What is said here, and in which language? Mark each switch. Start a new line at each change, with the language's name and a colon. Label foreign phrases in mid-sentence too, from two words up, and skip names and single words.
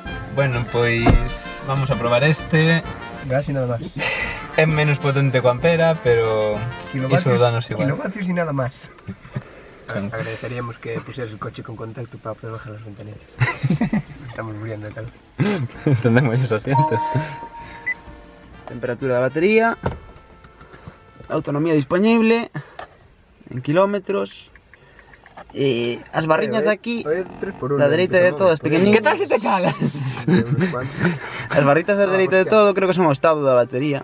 Spanish: Bueno, pois vamos a probar este. Gas y nada más.
Galician: É menos potente que o Ampera, pero iso danos igual.
Spanish: Kilovatios y nada más. Son- Agradeceríamos que pusieras el coche con contacto para poder bajar las ventanillas. Estamos muriendo de calor. Entendemos esos asientos.
Galician: Temperatura da batería, autonomía disponible en kilómetros, e as barriñas de aquí, da dereita de todas pequeninas. Que tal se te calas? As barritas da dereita de todo creo que son o estado da batería.